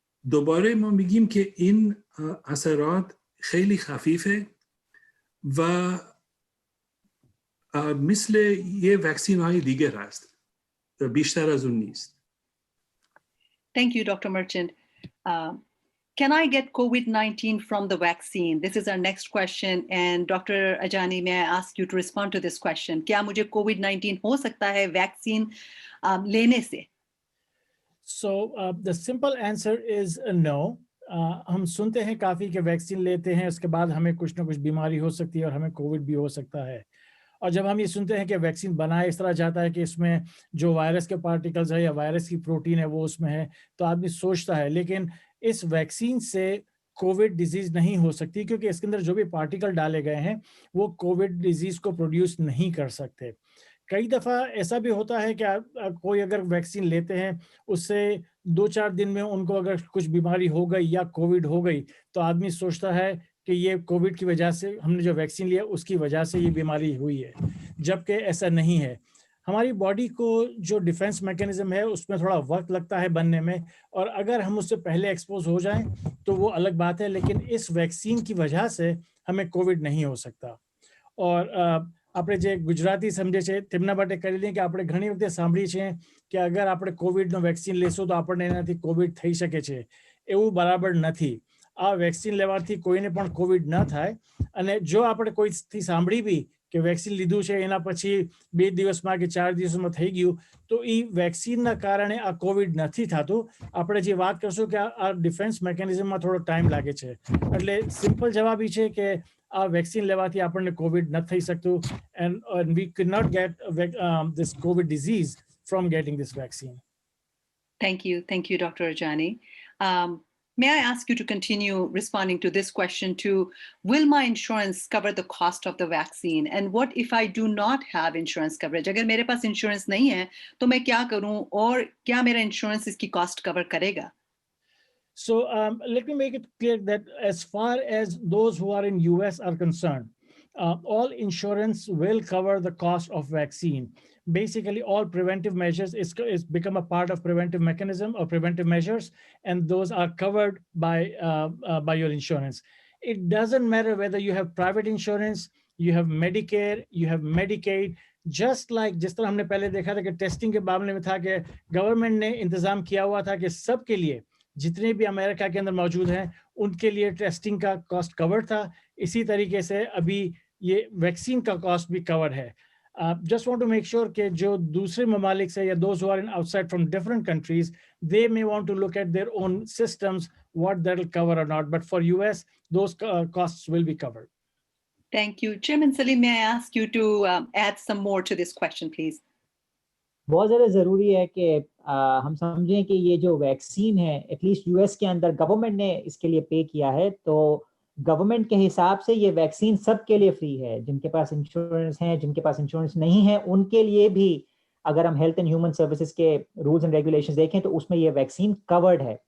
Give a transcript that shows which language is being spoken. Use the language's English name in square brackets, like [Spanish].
[Persian] دوباره ما میگیم که این اثرات خیلی خفیفه و مثل یه وکسین های دیگر هست، بیشتر از اون نیست. [English] Thank you, Dr. Merchant. Can I get COVID-19 from the vaccine? This is our next question. And Dr. Ajani, may I ask you to respond to this question? [Hindi] क्या मुझे COVID-19 हो सकता है vaccine लेने से? [English] So the simple answer is no. [Hindi] हम सुनते हैं काफ़ी कि वैक्सीन लेते हैं उसके बाद हमें कुछ ना कुछ बीमारी हो सकती है और हमें कोविड भी हो सकता है. और जब हम ये सुनते हैं कि वैक्सीन बनाया इस तरह जाता है कि इसमें जो वायरस के पार्टिकल्स है या वायरस की प्रोटीन है वो उसमें है, तो आदमी सोचता है, लेकिन इस वैक्सीन से कोविड डिजीज नहीं हो सकती, क्योंकि इसके अंदर जो भी पार्टिकल डाले गए हैं वो कोविड डिजीज को प्रोड्यूस नहीं कर सकते। कई दफ़ा ऐसा भी होता है कि कोई अगर वैक्सीन लेते हैं, उससे 2-4 दिन में उनको अगर कुछ बीमारी हो गई या कोविड हो गई, तो आदमी सोचता है कि ये कोविड की वजह से, हमने जो वैक्सीन लिया उसकी वजह से ये बीमारी हुई है, जबकि ऐसा नहीं है। हमारी बॉडी को जो डिफेंस मैकेनिज्म है उसमें थोड़ा वक्त लगता है बनने में, और अगर हम उससे पहले एक्सपोज हो जाएं तो वो अलग बात है, लेकिन इस वैक्सीन की वजह से हमें कोविड नहीं हो सकता। [Gujarati] और આપણે જે ગુજરાતી સમજે છે તેમના માટે કરી લઈએ કે આપણે ઘણી વખતે સાંભળી છે કે અગર આપણે કોવિડનો વેક્સિન લેશું તો આપણને એનાથી કોવિડ થઈ શકે છે, એવું બરાબર નથી। આ વેક્સિન લેવાથી કોઈને પણ કોવિડ ન થાય, અને જો આપણે કોઈથી સાંભળી બી કે વેક્સિન લીધું છે એના પછી 2 દિવસમાં કે 4 દિવસમાં થઈ ગયું, તો એ વેક્સિનના કારણે આ કોવિડ નથી થતું। આપણે જે વાત કરશું કે આ ડિફેન્સ મેકેનિઝમમાં થોડો ટાઈમ લાગે છે, એટલે સિમ્પલ જવાબ એ છે કે આ વેક્સિન લેવાથી આપણને કોવિડ ન થઈ શકતું, [English] and we could not get this COVID disease from getting this vaccine. Thank you, Dr. Ajani. May I ask you to continue responding to this question too? Will my insurance cover the cost of the vaccine? And what if I do not have insurance coverage? [Hindi] अगर मेरे पास insurance नहीं है, तो मैं क्या करूं, और क्या मेरा insurance इसकी cost cover करेगा? [English] So let me make it clear that as far as those who are in US are concerned, all insurance will cover the cost of vaccine. Basically, all preventive measures is become a part of preventive mechanism or preventive measures, and those are covered by your insurance. It doesn't matter whether you have private insurance, you have Medicare, you have Medicaid. Just like [Hindi] जिस तरह हमने पहले देखा था कि testing के मामले में था कि गवर्नमेंट ने इंतजाम किया हुआ था कि सबके लिए, जितने भी अमेरिका के अंदर मौजूद हैं उनके लिए टेस्टिंग का कॉस्ट कवर्ड था, इसी तरीके से अभी ये वैक्सीन का कॉस्ट भी कवर्ड है। [English] Just want to make sure [Hindi] कि जो दूसरे ममालिक से या [English] those who are outside from different countries, they may want to look at their own systems, what that will cover or not. But for US, those costs will be covered. Thank you. Chairman Salim, may I ask you to add some more to this question, please? [Hindi] बहुत ज़्यादा ज़रूरी है कि हम समझें कि ये जो वैक्सीन है, एटलीस्ट यूएस के अंदर गवर्नमेंट ने इसके लिए पे किया है, तो गवर्नमेंट के हिसाब से ये वैक्सीन सबके लिए फ्री है। जिनके पास इंश्योरेंस है, जिनके पास इंश्योरेंस नहीं है, उनके लिए भी अगर हम हेल्थ एंड ह्यूमन सर्विसेज के रूल्स एंड रेगुलेशंस देखें तो उसमें ये वैक्सीन कवर्ड है।